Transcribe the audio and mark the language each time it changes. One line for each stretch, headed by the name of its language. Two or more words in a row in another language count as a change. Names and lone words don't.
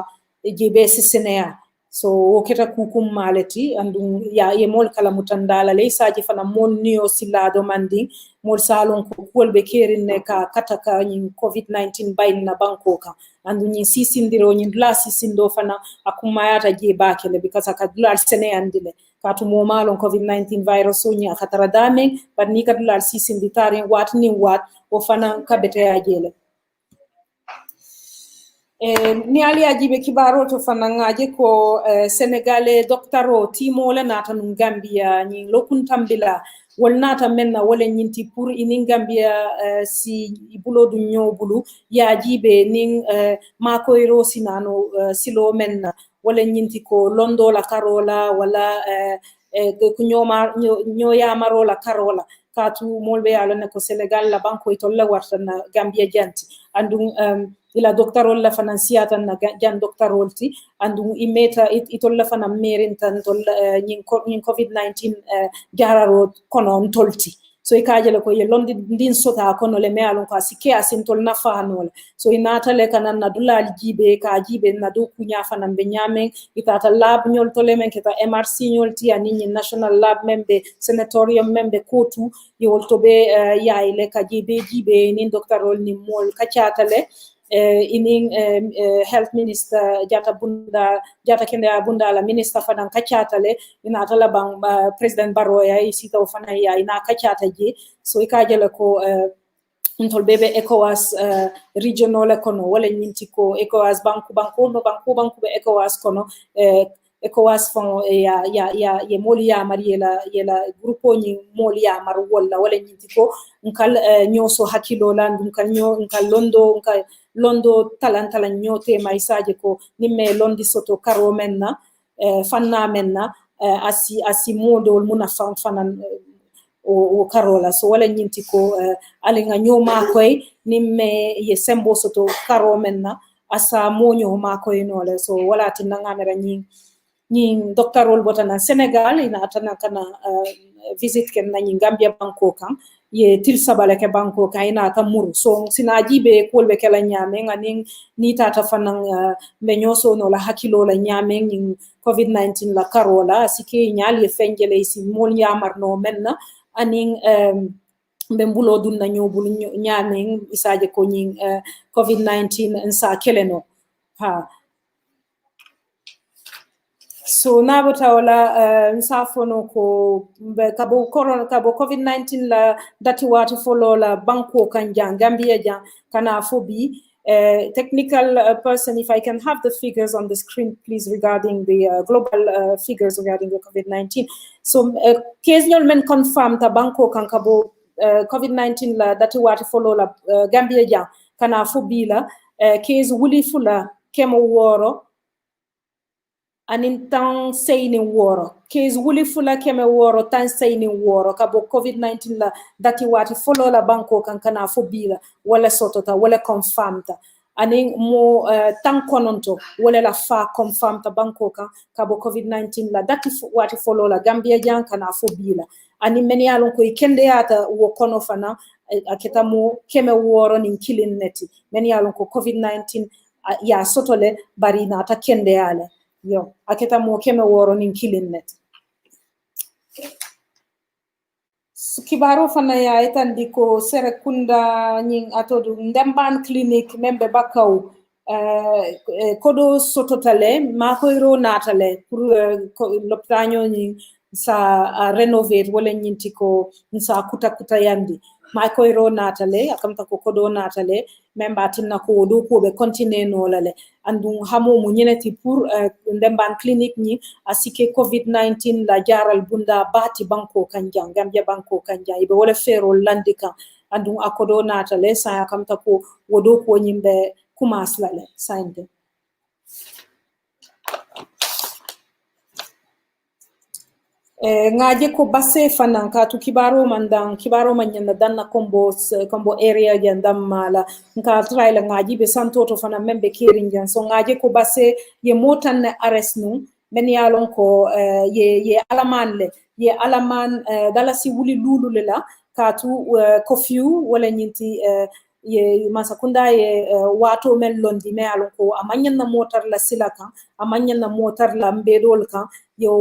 Mandingo: jebe sisenea so woketa kukum maleti andum ya ye mol kala mutandala le saji fana mol niyo silado mandi mol salon ko kolbe kerine ka kataka nyin covid-19 bayin na bankoka andu nyin sisindiro nyin la sisindo fana akumayata je bakele because akadula sene andile katu mo malon covid-19 virus so nya katara dame but ni kadula sisinditari wat ni wat o fana kabete ya jele ni ali ajibe kibaro to fanangaje ko Senegalais doctaro timo la nata num Gambia ni lokun tambila wal nata menna wala nyinti pour inin Gambia si bulo du nyobulu ya jibe nin mako iro sinano silo menna wala nyinti ko londo la karola wala ko nyoya marola karola katu molbe ala ne ko Senegal la banko itolla wartana Gambia janti andum ila doctorol la financiata na jan doctorol ti andu imeta itolla fana merin tan tol nyin covid-19 jararo kono tolti so ikaje le ko ye londi ndin sota kono le mealon ko asike asintol na fanol so inata le kanan na dulal jibe ka jibe na do kunya fana be nyame itata lab nyol tole men keta MRC nyol ti ani
English: national lab
Mandingo: membe senatorium membe kotu yol tobe ya ile ka jibe ni doctorol ni mol ka chatale inin
English: health minister
Mandingo: jata kende abunda la minister fanan kachatale ina tala bang president Barrow ya isita ufana ya ina kachata je so ikajele ko ntol bebe ECOWAS regional kono wala nyintiko ECOWAS banku be ECOWAS kono ECOWAS fon ya moli ya mariela yela grupo ni moli ya mar wala nyintiko nkal nyoso hakilo landum kan londo londo talantalan nyote maisaje ko nimme londi soto karo menna fanna menna asi modol muna fanan o karola so wala nyinti ko alinga nyoma koy nimme ye sembo soto karo menna asa monyo ma koy nole so wala tinanga mera nyin doctorol botana Senegal ina atana kana visit ken na Gambia banko kan ye til sabale ke banko kan ina ta muru so sinaji be kolbe kala nyame ngani ni tata fanan be nyoso no la hakilo la nyame nyin covid-19 la karola sike nyali fenjele si mol nyamar no menna aning be mbulo dun na nyobul nyame isaje ko nyin covid-19 nsa keleno ha so nabota wala nsafono ko kabo corona kabo covid-19 la dati watu follow la banko kanja Gambia ja kana fobi
English: technical person, if I can have the figures on the screen, please, regarding the global figures regarding the COVID-19.
Mandingo: So, occasional men confirm ta banko kankabo COVID-19 la dati watu follow la Gambia ja kana fobi la case wuli fula kemo woro anin tan sayni woro case wuli fula keme woro tan sayni woro kabo covid-19 la dati wati follow la banko kankana fobila wala sotota wala confirmta anin mo tan kononto wala la fa confirmta banko kan kabo covid-19 la dati wati follow la Gambia jan kana fobila anin meni alon ko kende ata wo kono fana aketa mo keme woro nin kilin neti meni alon ko covid-19 ya sotole bari na ta kende ale yo aketa mo keme woro nin kilin net kibaro fana ya etandi ko Serekunda nyin atodu ndemban clinic membe bakaw kodo sototale makoyro natale pour l'optanyo nyin sa renovate wala nyinti ko sa kuta yandi makoyro natale akamta ko kodo natale memba tinna ko do ko be continue no lale andum hamo mu ñeneti pour ndemban clinique ni asike covid-19 la jaral bunda bati banko kanjang Gambia banko kanjang ibe wala fero landika andum akodo natale sa akamta ko wodo ko nyimbe kumas lale sande ngaje ko basse fanan ka tu kibaro mandan kibaro manyanda danna combo area jandam mala nka traila ngaji be santoto fanan membe kirinjan so ngaje ko basse ye motan ne aresnu men yalon ko ye alaman dala si wuli lulu la ka tu kofiu wala nyinti ye masakunda ye wato men londi me alon ko amanyan na motar la silaka amanyan na motar la mbedol kan yo